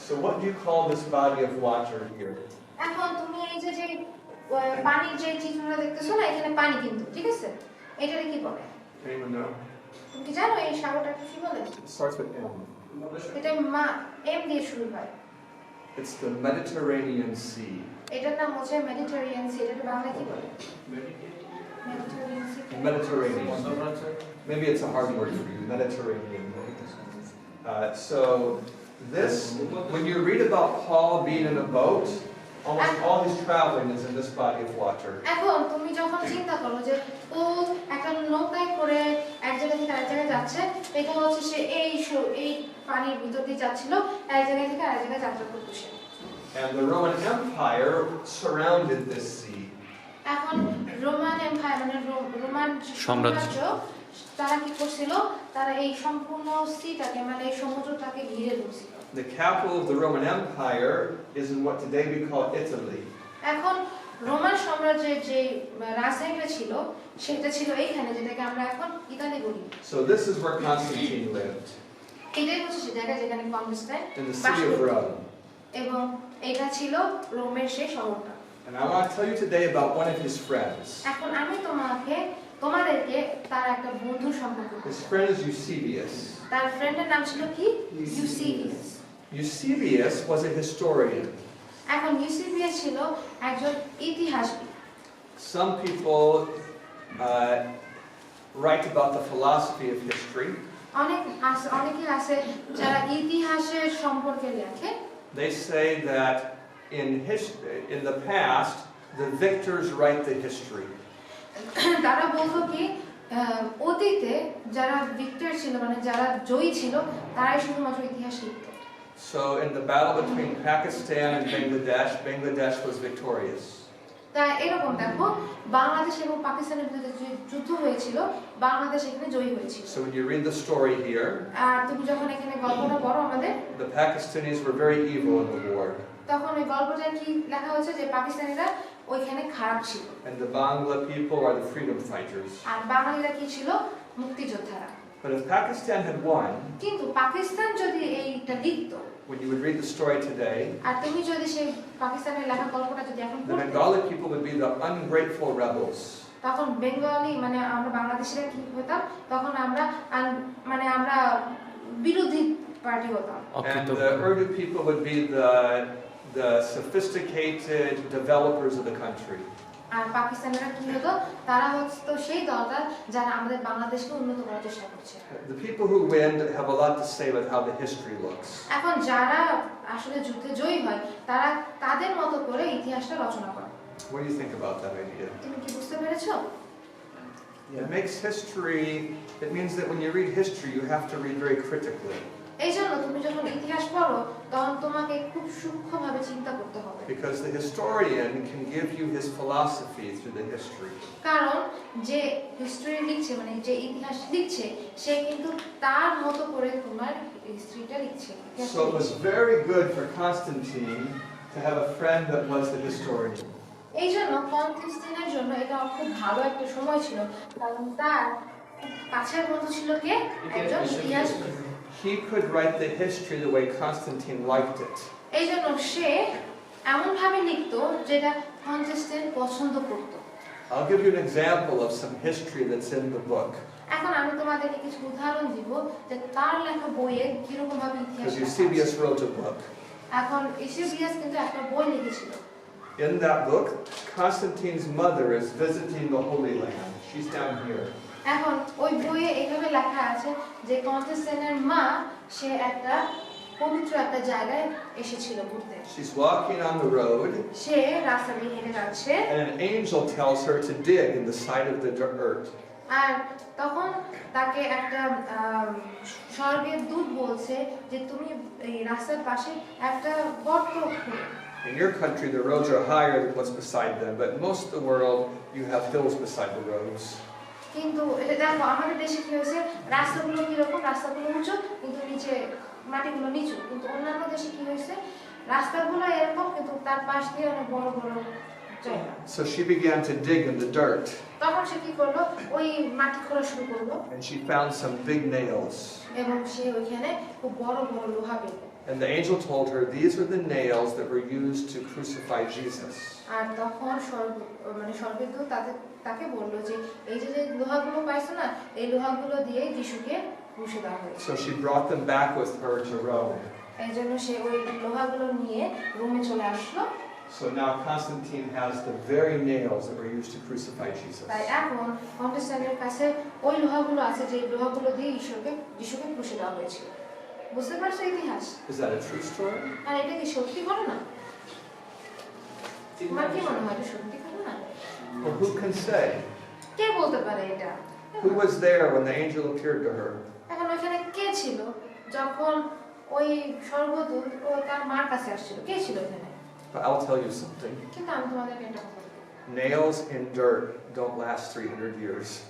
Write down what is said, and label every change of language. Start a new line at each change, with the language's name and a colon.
English: So what do you call this body of water here?
Bangla: এখন তুমি এই যে পানির যে চিত্রটা দেখতেছো না, এখানে পানি কিন্তু, ঠিক আছে? এটারে কি বলে?
English: Anyone know?
Bangla: তুমি কি জানো এই সাগরটাকে কি বলে?
English: It starts with M.
Bangla: এটা এম দিয়ে শুরু হয়।
English: It's the Mediterranean Sea.
Bangla: এটার নাম হচ্ছে মেডিটেরিয়ান সি। এটাকে বাংলা কি বলে? Mediterranean C.
English: Mediterranean. Maybe it's a hard word for you. Mediterranean. So this, when you read about Paul being in a boat, almost all his traveling is in this body of water.
Bangla: এখন তুমি যখন চিন্তা করো যে ও একটা নৌকায় করে এক জায়গা থেকে আরেক জায়গায় যাচ্ছে, এটা হচ্ছে সে এই পানির ভিতর দিয়ে যাচ্ছিল, এক জায়গা থেকে আরেক জায়গায় যাত্রা করতেছে।
English: And the Roman Empire surrounded this sea.
Bangla: এখন রোমান এম্পায়ার মানে রোমান সাম্রাজ্য তারা কি করছিল তারা এই সম্পূর্ণ সিটাকে মানে এই সমুদ্রটাকে ঘিরে ধরছিল
English: The capital of the Roman Empire is in what today we call Italy.
Bangla: এখন রোমান সাম্রাজ্যের যে রাজধানীটা ছিল সেটা ছিল এইখানে যেটাকে আমরা এখন ইতালি বলি
English: So this is where Constantine lived,
Bangla: এটাই হচ্ছে সে জায়গা যেখানে constant
English: in the
Bangla: bus
English: city of
Bangla: করত।
English: Rome.
Bangla: এবং এটা ছিল রোমের সেই শহরটা
English: And I want to tell you today about one of his friends.
Bangla: এখন আমি তোমাদেরকে তার একটা বন্ধু সম্পর্কে বলবো।
English: His friend is Eusebius.
Bangla: তার ফ্রেন্ডের নাম ছিল কি ইউসিবিয়াস
English: Eusebius was a historian.
Bangla: এখন ইউসিবিয়াস ছিল একজন ইতিহাসবিদ
English: Some people write about the philosophy of history.
Bangla: অনেকে আছে যারা ইতিহাসের সম্পর্কে লেখে
English: They say that in the past, the victors write the history.
Bangla: তারা বলতো কি অতীতে যারা ভিক্টর ছিল মানে যারা জয়ী ছিল তারাই শুধুমাত্র ইতিহাস লিখত
English: So in the battle between Pakistan and Bangladesh, Bangladesh was victorious.
Bangla: তাই এরকম দেখো বাংলাদেশ এবং পাকিস্তানের মধ্যে যে যুদ্ধ হয়েছিল বাংলাদেশ এখানে জয়ী হয়েছিল
English: So when you read the story here,
Bangla: আর তুমি যখন এখানে গল্পটা পড়ো আমাদের
English: the Pakistanis were very evil in the war,
Bangla: তখন ওই গল্পটা কি লেখা হয়েছে যে পাকিস্তানিরা ওইখানে খারাপ ছিল
English: and the Bangla people are the freedom fighters.
Bangla: আর বাঙালিরা কি ছিল মুক্তিযোদ্ধারা
English: But if Pakistan had won,
Bangla: কিন্তু পাকিস্তান যদি এইটা লিখতো
English: when you would read the story today,
Bangla: আর তুমি যদি সেই পাকিস্তানের লেখা গল্পটা যদি এখন
English: the
Bangla: পড়তে
English: Bengali people would be the ungrateful rebels.
Bangla: তখন বেঙ্গলি মানে আমরা বাংলাদেশিরা কি হতাম তখন আমরা মানে আমরা বিরোধী পার্টি হতাম
English: And the Urdu people would be the sophisticated developers of the country.
Bangla: আর পাকিস্তানিরা কি হতো তারা হতো সেই দলটা যারা আমাদের বাংলাদেশকে উন্নত করার চেষ্টা করছে
English: The people who win have a lot to say about how the history looks.
Bangla: এখন যারা আসলে যুদ্ধে জয়ী হয় তারা তাদের মতো করে ইতিহাসটা রচনা করে
English: What do you think about that idea?
Bangla: তুমি কি বুঝতে পেরেছো
English: It makes history, it means that when you read history, you have to read very critically.
Bangla: এই জন্য তুমি যখন ইতিহাস পড়ো তখন তোমাকে খুব সূক্ষ্মভাবে চিন্তা করতে হবে
English: Because the historian can give you his philosophy through the history.
Bangla: কারণ যে হিস্ট্রি লিখছে মানে যে ইতিহাস লিখছে সে কিন্তু তার মতো করে তোমার হিস্ট্রিটা লিখছে
English: So it was very good for Constantine to have a friend that was the historian.
Bangla: এই জন্য কনস্ট্যান্টিনের জন্য এটা খুব ভালো একটা সময় ছিল কারণ তার কাছের বন্ধু ছিল কে একজন ইতিহাসবিদ
English: He could write the history the way Constantine liked it.
Bangla: এই জন্য সে এমন ভাবে লিখতো যেটা কনস্ট্যান্টিন পছন্দ করত
English: I'll give you an example of some history that's in the book.
Bangla: এখন আমি তোমাদেরকে কিছু উদাহরণ দিব যে তার লেখা বইয়ে কি রকম ভাবে ইতিহাস
English: Because
Bangla: লেখা
English: Eusebius
Bangla: আছে।
English: wrote a book.
Bangla: এখন ইউসেবিয়াস কিন্তু একটা বই লিখেছিল
English: In that book, Constantine's mother is visiting the Holy Land. She's down here.
Bangla: এখন ওই বইয়ে এইভাবে লেখা আছে যে কনস্ট্যান্টিনের মা সে একটা পবিত্র একটা জায়গায় এসেছিল ঘুরতে
English: She's walking on the road,
Bangla: সে রাস্তা দিয়ে হেঁটে যাচ্ছে
English: and an angel tells her to dig in the side of the earth.
Bangla: আর তখন তাকে একটা স্বর্গের দূত বলছে যে তুমি এই রাস্তার পাশে একটা গর্ত খুঁড়ো
English: In your country, the roads are higher than what's beside them, but in most of the world, you have hills beside the roads.
Bangla: কিন্তু এটা দেখো আমাদের দেশে কি হয়েছে রাস্তাগুলো কিরকম রাস্তাগুলো উঁচু কিন্তু নিচে মাটিগুলো নিচু কিন্তু অন্যান্য দেশে কি হয়েছে রাস্তাগুলো এরকম কিন্তু তার পাশ দিয়ে অনেক বড় বড় জায়গা
English: So she began to dig in the dirt,
Bangla: তখন সে কি করলো ওই মাটি খোঁড়া শুরু করলো
English: and she found some big nails.
Bangla: এবং সে ওইখানে খুব বড় বড় লোহা পেল
English: And the angel told her, these are the nails that were used to crucify Jesus.
Bangla: আর তখন স্বর্গের দূত তাকে বললো যে এই যে লোহাগুলো পাইছো না এই লোহাগুলো দিয়ে যিশুকে ক্রুশে দেওয়া হয়েছে
English: So she brought them back with her to Rome.
Bangla: এই জন্য সে ওই লোহাগুলো নিয়ে রোমে চলে আসলো
English: So now Constantine has the very nails that were used to crucify Jesus.
Bangla: তাই এখন কনস্ট্যান্টিনের কাছে ওই লোহাগুলো আছে যে লোহাগুলো দিয়ে যিশুকে ক্রুশে দেওয়া হয়েছিল বুঝতে পারছো ইতিহাস
English: Is that a true story?
Bangla: আর এটা কি সত্যি ঘটনা তোমার কি মনে হয় এটা সত্যি ঘটনা
English: Well, who can say?
Bangla: কে বলতে পারে এটা
English: Who was there when the angel appeared to her?
Bangla: এখন ওইখানে কে ছিল যখন ওই স্বর্গদূত ও তার মার কাছে আসছিল কে ছিল ওখানে
English: But I'll tell you something.
Bangla: কিন্তু আমি তোমাদেরকে একটা কথা বলি
English: Nails in dirt don't last 300 years.